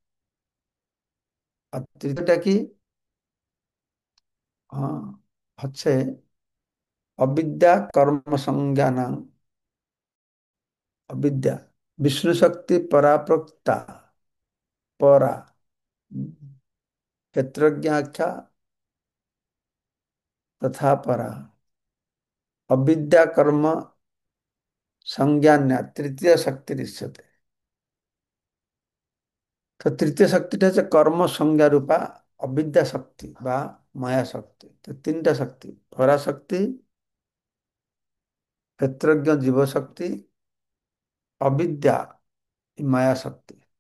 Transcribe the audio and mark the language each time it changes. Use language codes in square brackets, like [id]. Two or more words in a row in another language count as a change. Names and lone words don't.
[bn] আর তৃতীয়টা কি? হ্যাঁ, হচ্ছে [sa] অবিদ্যা কর্ম সংজ্ঞান, অবিদ্যা বিষ্ণু শক্তি পরাপ্রক্তা, পরা ক্ষেত্রজ্ঞাখ্যা तथा परा अविद्या कर्म संज्ञान्या तृतीय शक्ति दृश्यते। [bn] তো তৃতীয় শক্তিটা হচ্ছে কর্ম সংজ্ঞা রূপা অবিদ্যা শক্তি বা মায়া শক্তি। তো তিনটা শক্তি, পরাশক্তি, ক্ষেত্রজ্ঞ জীব শক্তি, অবিদ্যা মায়া শক্তি।